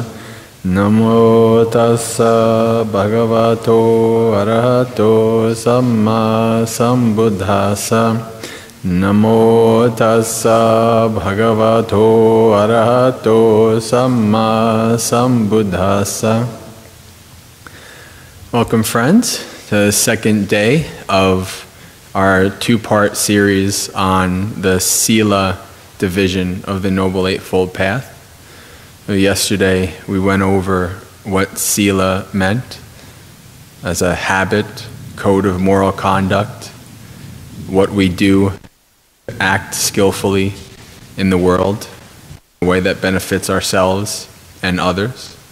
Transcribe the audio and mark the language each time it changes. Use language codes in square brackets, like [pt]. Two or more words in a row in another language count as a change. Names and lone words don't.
[pi] Namo tassa bhagavato arahato samma sambuddhassa. Namo tassa bhagavato arahato samma sambuddhassa. [en] Welcome, friends, to the second day of our two-part series on the Sīla division of the Noble Eightfold Path. Yesterday we went over what Sīla meant as a habit, code of moral conduct, what we do to act skillfully in the world, in a way that benefits ourselves and others.